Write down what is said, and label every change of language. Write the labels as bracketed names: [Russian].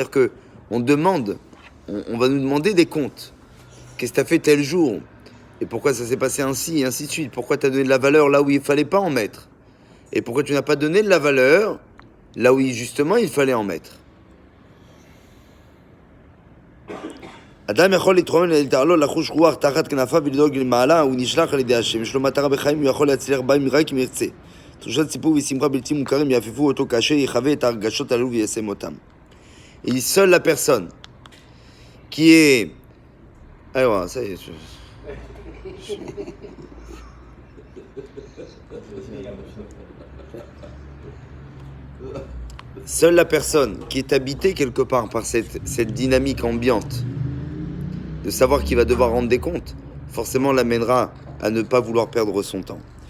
[French] C'est-à-dire que on demande, on va nous demander des comptes. Qu'est-ce que tu as fait tel jour? Et pourquoi ça s'est passé ainsi, et ainsi de suite? Pourquoi tu as donné de la valeur là où il ne fallait pas en mettre? Et pourquoi tu n'as pas donné de la valeur là où justement il fallait en mettre? [Hebrew] אדם יכול להתרומם להתעלות לחוש רוח תחת כנפיו ולדאוג למעלה, הוא נשלח על ידי השם, יש לו מטרה בחיים, הוא יכול להצליח בהם רק אם ירצה. תחושת סיפור ושמחה בלתי מוכרים יעפפו אותו כאשר יחווה את הרגשות הללו ויישם אותם. [French] Et seule la personne qui est... Alors, ça y est, seule la personne qui est habitée quelque part par cette dynamique ambiante, de savoir qu'il va devoir rendre des comptes, forcément l'amènera à ne pas vouloir perdre son temps.